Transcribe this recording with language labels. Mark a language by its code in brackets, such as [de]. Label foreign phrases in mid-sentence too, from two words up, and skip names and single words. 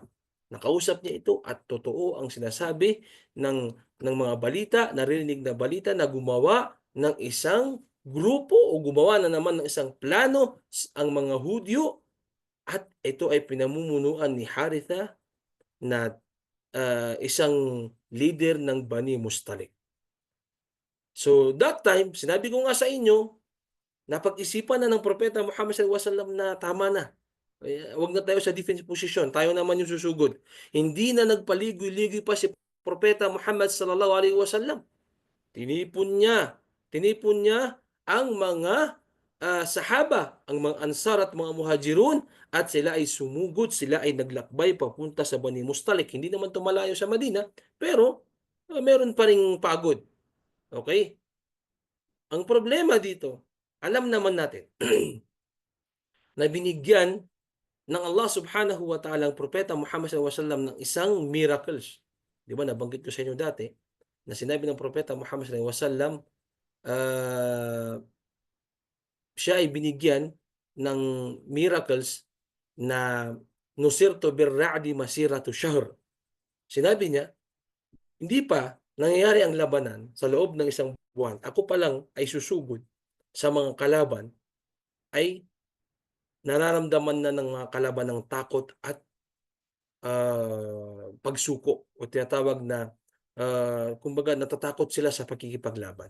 [tl] Nakausap niya ito at totoo ang sinasabi ng mga balita, narinig na balita na gumawa ng isang grupo o gumawa na naman ng isang plano ang mga Hudyo at ito ay pinamumunuan ni Haritha na isang leader ng Bani Mustalik. [en] So that time, [tl] sinabi ko nga sa inyo, napag-isipan na ng Propeta Muhammad [ar] صلى الله عليه وسلم [tl] na tama na. Wag na tayo sa [en] defense position. [tl] Tayo naman yung susugod. Hindi na nagpaligoy-ligoy pa si Propeta Muhammad [ar] صلى الله عليه وسلم. [tl] Tinipon niya ang mga sahaba, ang mga Ansar at mga Muhajirun, at sila ay sumugod, sila ay naglakbay papunta sa Bani Mustalik. Hindi naman ito malayo sa Madina, pero meron pa ring pagod. Okay? Ang problema dito, alam naman natin na binigyan ng Allah [ar] سبحانه وتعالى [tl] ang propeta Muhammad [ar] صلى الله عليه وسلم [tl] ng isang miracles. Di ba, nabanggit ko sa inyo dati na sinabi ng propeta Muhammad [ar] صلى الله عليه وسلم, [tl] ah, siya ay binigyan ng miracles na [ar] نصرت بالرعب مسيرة شهر. [tl] Sinabi niya, hindi pa nangyayari ang labanan sa loob ng isang buwan. Ako pa lang ay susugod sa mga kalaban, ay nararamdaman na ng mga kalaban ng takot at pagsuko, o tinatawag na kumbaga natatakot sila sa pakikipaglaban.